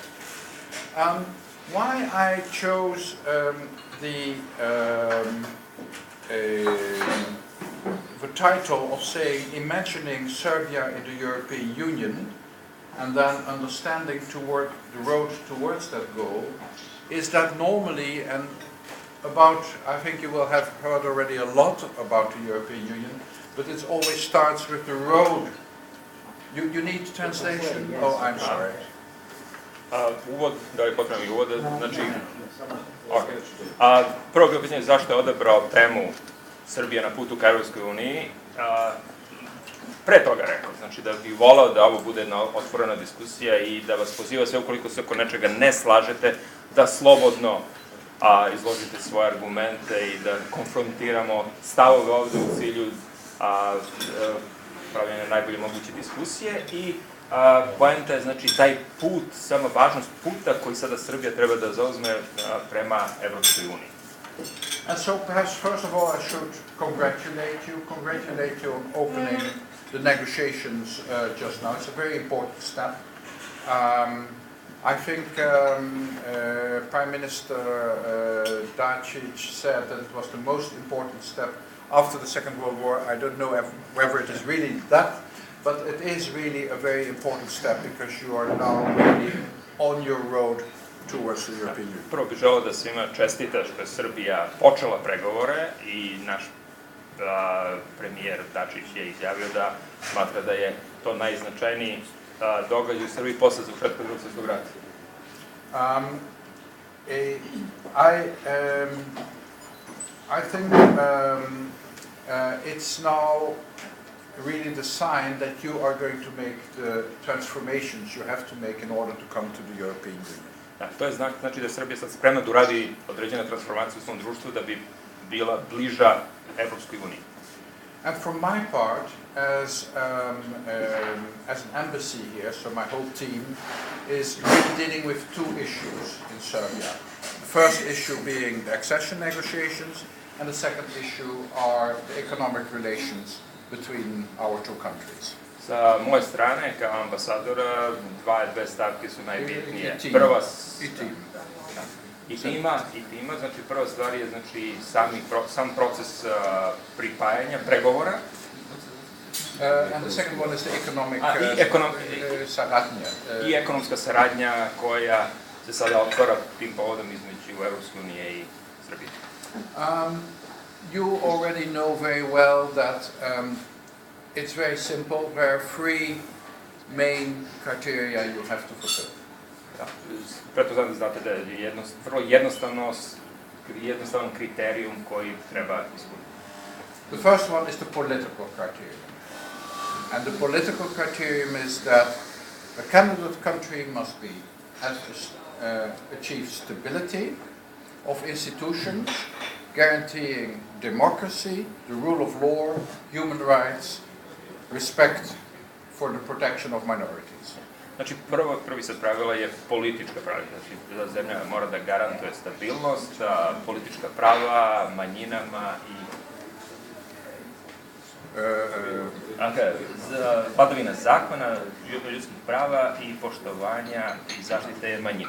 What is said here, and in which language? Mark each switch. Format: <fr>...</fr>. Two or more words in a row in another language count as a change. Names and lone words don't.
<en>Why I chose the title of saying imagining Serbia in the European Union and then understanding toward the road towards that goal is that normally, and I think you will have heard already a lot about the European Union, but it always starts with the road. You need translation? Oh, I'm sorry.</en> <sr>Uvod, da li potrebno uvod, znači, prvo bilo pitanje zašto je odabrao temu Srbija na putu ka Evropskoj uniji. Pre toga rekao, znači da bih volao da ovo bude jedna otvorena diskusija i da vas poziva sve ukoliko se oko nečega ne slažete, da slobodno izložite svoje argumente i da konfrontiramo stavove ovde u cilju pravljanja najbolje moguće diskusije i poenta je znači taj put, sama važnost puta koji sada Srbija treba da zauzme prema Evropskoj uniji.</sr> <en>And so perhaps first of all I should congratulate you on opening the negotiations just now. It's a very important step. I think Prime Minister Dačić said that it was the most important step after the Second World War. I don't know whether it is really that, but it is really a very important step because you are now really on your road towards the European Union.</en> <sr>Prvo bih želeo da svima čestita što je Srbija počela pregovore i naš premijer Dačić je izjavio da smatra da je to najznačajniji događaj u Srbiji posle završetka Drugog svjetskog rata.</sr> <en>I think it's now really the sign that you are going to make the transformations you have to make in order to come to the European Union.</en> <sr>To je znak, znači da je Srbija sad spremna da uradi određene transformacije u svom društvu da bi bila bliža Evropskoj uniji.</sr> <en>And from my part, as an embassy here, so my whole team is really dealing with two issues in Serbia. The first issue being the accession negotiations, and the second issue are the economic relations between our two countries.</en> <sr>Sa moje strane, kao ambasadora, dve stavke su najbitnije. Prva i tima, znači prva stvar je znači sam proces pripajanja, pregovora.</sr> <en>And the second one is the economic saradnja.</en> <sr>I ekonomska saradnja koja se sada otvara tim povodom između Evropske unije i Srbije.</sr> <en>You already know very well that it's very simple. There are three main criteria you have to fulfill.</en> <sr>Pretpostavljam da znate da je vrlo jednostavan kriterijum koji treba ispuniti.</sr> <en>The first one is the political criterion. And the political criterion is that a candidate country must have achieved stability of institutions, guaranteeing democracy, the rule of law, human rights, respect for the protection of minorities.</en> <sr>Znači, prvi set pravila je politička pravila. Znači, zemlja mora da garantuje stabilnost, politička prava, manjinama i vladavina zakona, ljudskih prava i poštovanja i zaštite manjina.</sr>